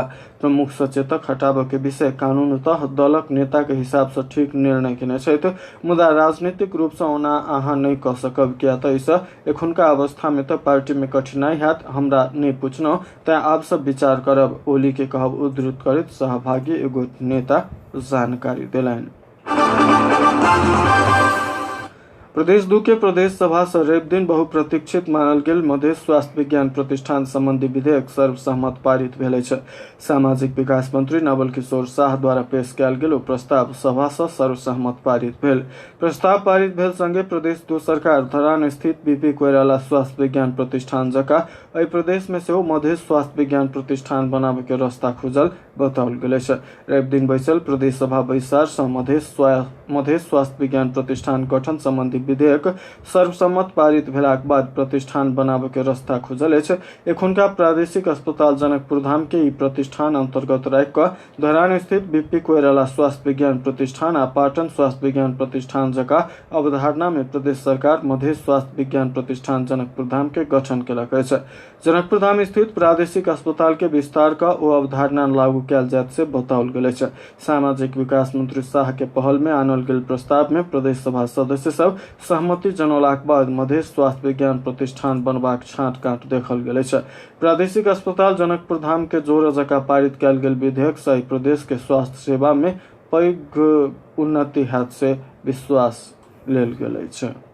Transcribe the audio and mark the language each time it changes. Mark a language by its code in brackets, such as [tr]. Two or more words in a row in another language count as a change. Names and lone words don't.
[mai] प्रमुख सचेतक हटाबऽ के विषय कानूनतः दलक नेता के हिसाब से ठीक निर्णय केने छथि, मुदा राजनीतिक रूप से ओना अहाँ नहीं कह सकब, किया तऽ एहिसँ एखुनका अवस्था में तऽ पार्टी में कठिनाई हैत। हमरा नहीं पुछलहुँ, तें आब सब विचार करब, ओली के कहब उद्धृत करैत सहभागी एगो नेता जानकारी देलनि। प्रदेश 2 के प्रदेश सभा से रवि दिन बहुप्रतीक्षित मानल गेल मधेश स्वास्थ्य विज्ञान प्रतिष्ठान संबंधी विधेयक सर्वसम्मत पारित भेल अछि। सामाजिक विकास मंत्री नवल किशोर शाह द्वारा पेश कयल गेल ओ प्रस्ताव सभा से सर्वसम्मत पारित भेल। प्रस्ताव पारित भेल संगे प्रदेश 2 सरकार धरान स्थित बीपी कोइराला स्वास्थ्य विज्ञान प्रतिष्ठान जकाँ एहि प्रदेश में सेहो मधेश स्वास्थ्य विज्ञान प्रतिष्ठान बनाबे के रास्ता खुजल बताओल गेल अछि। रवि दिन बैसल प्रदेश सभा बैसार सँ मधेश स्वास्थ्य विज्ञान प्रतिष्ठान गठन संबंधी विधेयक सर्वसम्मत पारित भेलाक बाद प्रतिष्ठान बनाबे के रास्ता खुजल अछि। एखुनका प्रादेशिक अस्पताल जनकपुर धाम के ई प्रतिष्ठान अंतर्गत राखि कऽ धरान स्थित बीपी कोइराला स्वास्थ्य विज्ञान प्रतिष्ठान आ पाटन स्वास्थ्य विज्ञान प्रतिष्ठान जकाँ अवधारणा में प्रदेश सरकार मधेश स्वास्थ्य विज्ञान प्रतिष्ठान जनकपुर धाम के गठन केलक अछि। जनकपुर धाम स्थित प्रादेशिक अस्पताल के विस्तार का ओ अवधारणा लागू कयल जायत से बताओल गेल अछि। सामाजिक विकास मंत्री शाह के पहल में आनल गेल प्रस्ताव में प्रदेश सभा सदस्य सब सहमति जनौलाक बाद मधेश स्वास्थ्य विज्ञान प्रतिष्ठान बनबाक छाँट काँट देखल गेल अछि। प्रादेशिक अस्पताल जनकपुर धाम के जोर जकाँ पारित कयल गेल विधेयक सँ प्रदेश के स्वास्थ्य सेवा में पैघ उन्नति हैत से विश्वास लेल गेल अछि।